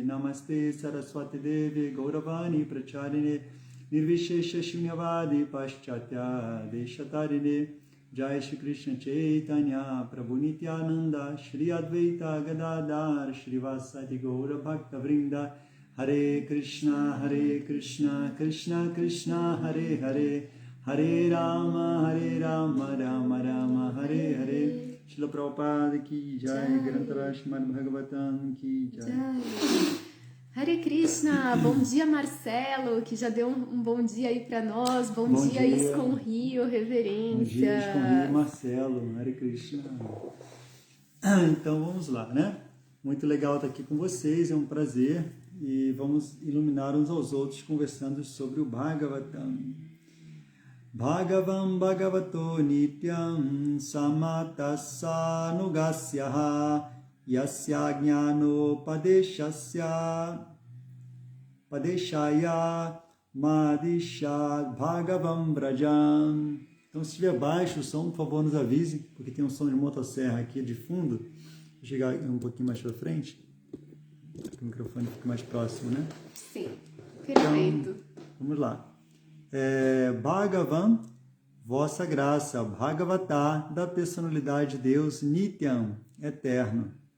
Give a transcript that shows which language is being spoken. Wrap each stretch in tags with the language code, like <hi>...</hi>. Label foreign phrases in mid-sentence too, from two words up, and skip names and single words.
<sa>नमस्ते सरस्वती देवी गौरवाणी प्रचारिणे निर्विशेष शून्यवादि पाश्चात्य देशतारिणे जय श्री कृष्ण चैतन्य प्रभु नित्यानन्द श्री अद्वैत गदाधर श्री वासादि गौर भक्त वृन्द हरे कृष्ण कृष्ण कृष्ण हरे हरे हरे राम राम राम हरे हरे.</sa> <hi>श्रील प्रभुपाद की जय। ग्रन्तर श्रीमद् भागवतम् की जय.</hi> <sa>हरे कृष्ण,</sa> <pt>bom dia Marcelo, que já deu um bom dia aí para nós, bom dia ISKCON Rio, reverência. Bom dia ISKCON Rio, Marcelo,</pt> <sa>हरे कृष्ण.</sa> <pt>Então vamos lá, né? Muito legal estar aqui com vocês, é um prazer, e vamos iluminar uns aos outros conversando sobre o Bhagavatam.</pt> <sa>भगवं भगवतो नित्यं समतस्स नुगस्यह यस्य ज्ञानो पदेशय मदिशत् भगवं ब्रजम्.</sa> <pt>Então, se estiver baixo o som, por favor, nos avise, porque tem um som de motosserra aqui de fundo. Vou chegar um pouquinho mais para frente, para que o microfone fique mais próximo, né? Sim, perfeito. Então, vamos lá. Bhagavan, vossa graça, Bhagavata, da personalidade de Deus, Nityam, eterno.</pt>